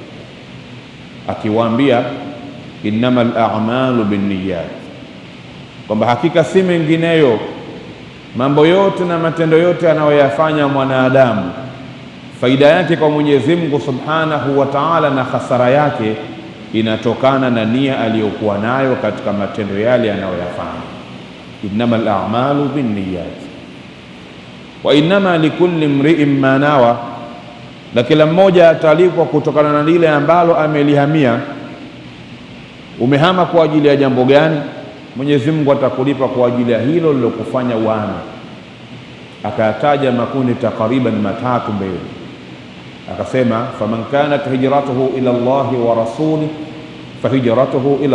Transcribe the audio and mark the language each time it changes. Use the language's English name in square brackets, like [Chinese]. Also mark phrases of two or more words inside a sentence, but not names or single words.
[Swahili] akiwaambia, [Arabic] إنما الأعمال بالنيات, [Swahili] kwamba hakika si mengineyo mambo yote na matendo yote anayoyafanya mwanadamu, faida yake kwa Mwenyezi Mungu [Arabic] سبحانه وتعالى [Swahili] na hasara yake inatokana na nia aliyokuwa nayo katika matendo yale anayoyafanya. [Arabic] إنما الأعمال بالنيات وإنما لكل امرئ ما نوى, [Swahili] na kila mmoja atalipwa kutokana na lile ambalo amelihamia. Umehama kwa ajili ya jambo gani? Mwenyezi Mungu atakulipa kwa ajili ya hilo lilokufanya uame. Akataja makundi takriban matatu mbele, akasema [Arabic] فمن كانت هجرته إلى الله ورسوله فهجرته إلى